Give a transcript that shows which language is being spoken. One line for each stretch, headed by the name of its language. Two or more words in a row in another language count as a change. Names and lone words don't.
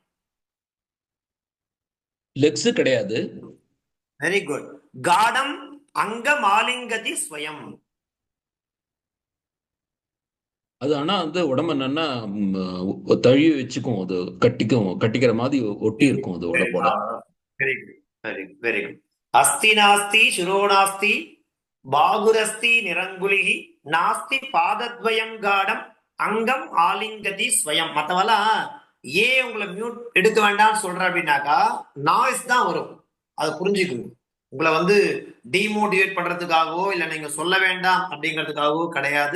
Tamil: லெக்ஸ் கிடையாது.
English: very good.
Sanskrit: गाढम् अङ्गमालिङ्गति स्वयम्.
Tamil: அது ஆனா வந்து உடம்ப நல்லா தழுவி வச்சுக்கும், அது கட்டிக்கிற மாதிரி ஒட்டி இருக்கும் அது உடம்போட.
English: very good very good very good.
Sanskrit: अस्ति नास्ति शिरो नास्ति बाहुरस्ति निरङ्गुलिः नास्ति पादद्वयम् गाढम् अङ्गम् आलिङ्गति स्वयम्.
Tamil: மத்தவெல்லாம் ஏன் உங்களை மியூட் எடுக்க வேண்டாம்னு சொல்ற அப்படின்னாக்கா நாய்ஸ் தான் வரும். அதை புரிஞ்சுக்கணும். உங்களை வந்து டிமோட்டிவேட் பண்றதுக்காகவோ இல்ல நீங்க சொல்ல வேண்டாம் அப்படிங்கிறதுக்காகவோ கிடையாது.